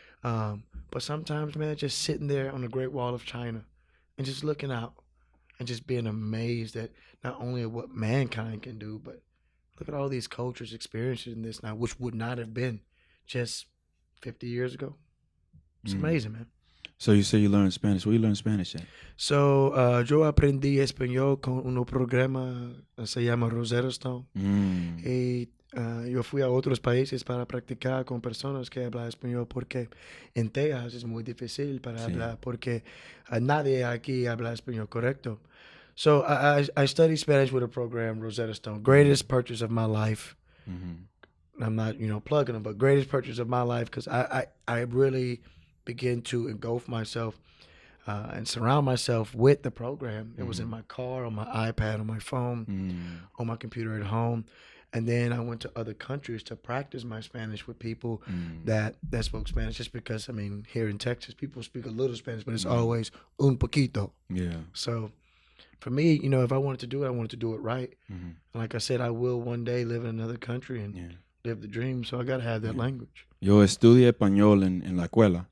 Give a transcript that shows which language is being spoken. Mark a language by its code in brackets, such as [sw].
[en] But sometimes, man, just sitting there on the Great Wall of China and just looking out and just being amazed at not only at what mankind can do, but look at all these cultures experiencing this now, which would not have been just 50 years ago. It's amazing, man. So you say you learned Spanish. Where you learn Spanish at? [es] So, yo aprendí español con un programa se llama Rosetta Stone. Y yo fui a otros países para practicar con personas que hablan español porque en Texas es muy difícil para hablar porque nadie aquí habla español correcto. [en] So I studied Spanish with a program, Rosetta Stone. Greatest purchase of my life. I'm not, plugging them, but greatest purchase of my life because I really begin to engulf myself and surround myself with the program. It was in my car, on my iPad, on my phone, on my computer at home. And then I went to other countries to practice my Spanish with people that spoke Spanish. Just because, here in Texas, people speak a little Spanish, but it's always [es] un poquito. [en] Yeah. So for me, if I wanted to do it, I wanted to do it right. And like I said, I will one day live in another country and live the dream. So I got to have that language. [es] Yo estudié español en la escuela.